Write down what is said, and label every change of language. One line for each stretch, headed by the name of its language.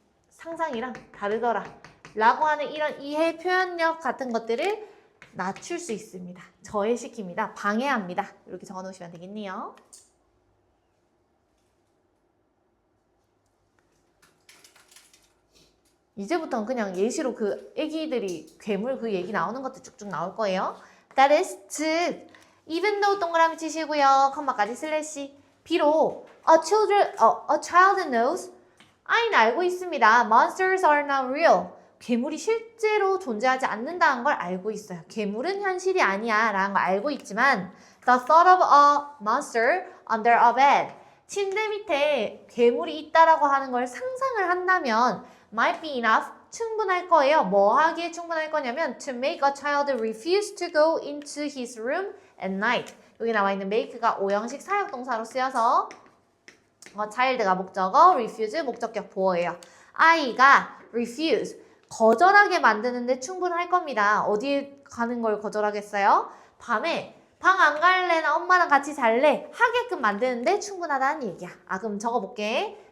Korean: 상상이랑 다르더라. 라고 하는 이런 이해 표현력 같은 것들을 낮출 수 있습니다. 저해시킵니다. 방해합니다. 이렇게 적어놓으시면 되겠네요. 이제부터는 그냥 예시로 그 애기들이 괴물 그 얘기 나오는 것도 쭉쭉 나올 거예요.
English: That is,
Korean: 즉,
English: even though
Korean: 동그라미 치시고요. 컴마까지 슬래시. 비록
English: a child knows,
Korean: 아이는 알고 있습니다.
English: Monsters are not real.
Korean: 괴물이 실제로 존재하지 않는다는 걸 알고 있어요. 괴물은 현실이 아니야 라는 걸 알고 있지만
English: The thought of a monster under a bed.
Korean: 침대 밑에 괴물이 있다라고 하는 걸 상상을 한다면
English: might be enough.
Korean: 충분할 거예요. 뭐 하기에 충분할 거냐면
English: to make a child refuse to go into his room at night.
Korean: 여기 나와 있는 make가 오형식 사역동사로 쓰여서 child가 목적어, refuse 목적격 보어예요. 아이가 refuse 거절하게 만드는데 충분할 겁니다. 어디에 가는 걸 거절하겠어요? 밤에 방 안 갈래나 엄마랑 같이 잘래 하게끔 만드는데 충분하다는 얘기야. 그럼 적어볼게.